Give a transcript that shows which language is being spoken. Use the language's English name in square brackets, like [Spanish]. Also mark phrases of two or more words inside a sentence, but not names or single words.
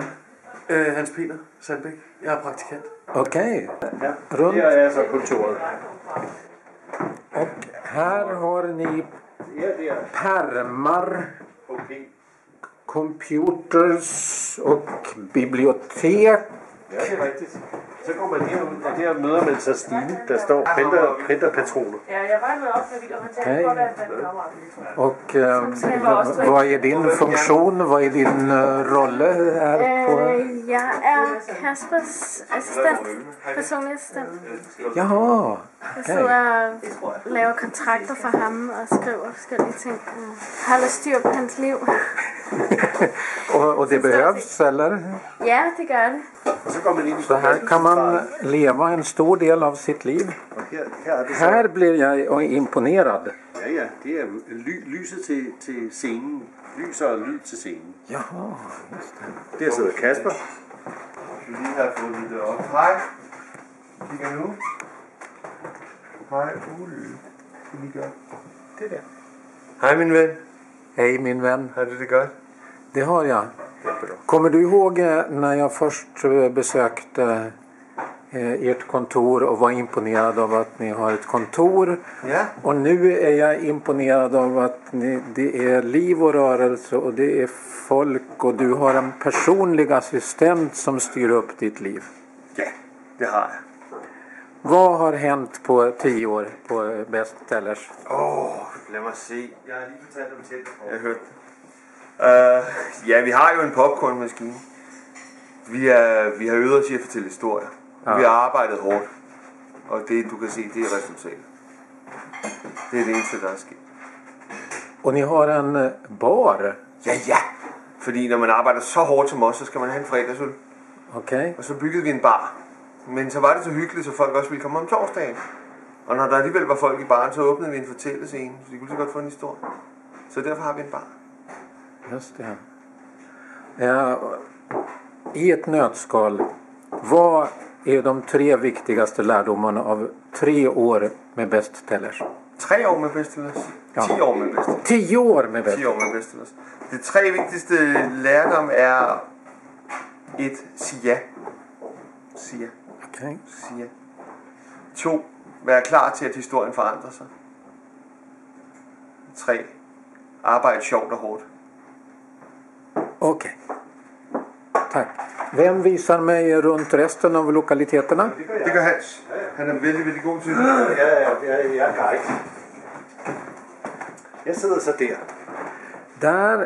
[Danish] Hans Peter Sandbæk. Jeg er praktikant. [Swedish] Okej. [Danish] Ja, [Swedish] Runt. [Danish] her er så kontoret. [Swedish] Och här har ni [Danish] Ja, det er [Swedish] pärmar, [Danish] okay. [Swedish] computers och bibliotek. [Danish] Ja, det er rigtigt. Så går man herud, og der møder man så Stine, der står printerpatroner. [Swedish] Ja, jag var med upp med och han tänkte på det. Och vad är din funktion? Vad är din rolle här på? [Danish] Jeg er Kaspers assistent, personlig assistent. [Swedish] Jaha, [Danish] Jeg sidder og laver kontrakter for ham og skriver forskellige ting. Holder styr på hans liv. [Swedish] och det behövs eller? [Danish] Ja, det gør det. Og så går man ind i [Swedish] Så här kan man leva en stor del av sitt liv. [Danish] Og her er det så... [Swedish] Här blir jag imponerad. [Danish] Ja, det er lyset til scenen. Lys og lyd til scenen. [Swedish] Jaha, just det. [Danish] Der sidder Kasper. Vi lige har fået det op. Hej. Kigger nu. Hej, Ole. Skal vi gøre det der? Hej, min ven. [Swedish] Hej min vän. [Danish] Har du det godt? [Swedish] Det har jag. [Danish] Det er bra. [Swedish] Kommer du ihåg när jag först besökte ert kontor och var imponerad av att ni har ett kontor? [Danish] Ja. [Swedish] Och nu är jag imponerad av att det är liv och rörelse och det är folk och du har en personlig assistent som styr upp ditt liv. [Danish] Ja, det har jeg. [Swedish] Vad har hänt på 10 år på Bestsellers? [Danish] Lad mig se. Jeg har lige fortalt om til. Jeg har hørt. Ja, vi har jo en popcornmaskine. Vi har øvet os i at fortælle historier. Ja. Vi har arbejdet hårdt. Og det, du kan se, det er resultatet. Det er det eneste, der er sket. [Swedish] Och ni har en bar? [Danish] Ja. Fordi når man arbejder så hårdt som os, så skal man have en fredagsøl. [Swedish] Okej. [Danish] Og så byggede vi en bar. Men så var det så hyggeligt, så folk også ville komme om torsdagen. Og når der alligevel var folk i baren, så åbnede vi en fortællescene. Så de kunne så godt få en historie. Så derfor har vi en bar. [Swedish] Just det. Ja, i ett nötskal, vad är de 3 viktigaste lärdomarna av 3 år med Bestsellers? [Danish] 3 år med Bestsellers. Ja. 10 år med Bestsellers. 10 år med 10 Bestsellers. år med Bestsellers. De 3 vigtigste lærdom er 1. Sig ja. Sig ja. Okej. Sig ja. 2. Vær klar til, at historien forandrer sig. 3. Arbejde sjovt og hårdt. [Swedish] Okej. Tack. Vem visar mig runt resten av lokaliteterna? [Danish] Det gør Hans. Han er vældig god til det. Jeg er guide. Jeg sidder så der. [Swedish] Där